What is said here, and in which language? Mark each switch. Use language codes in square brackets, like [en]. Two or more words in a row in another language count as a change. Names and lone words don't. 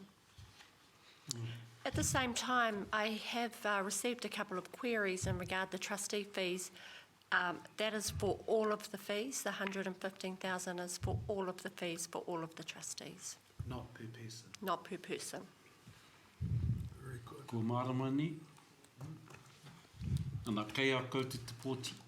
[en] At the same time, I have received a couple of queries in regard to the trustee fees. That is for all of the fees. The 115,000 is for all of the fees for all of the trustees. Not per person. Not per person. Very good. [mi] Ko marama ni. Ana kei a koutou te pōti.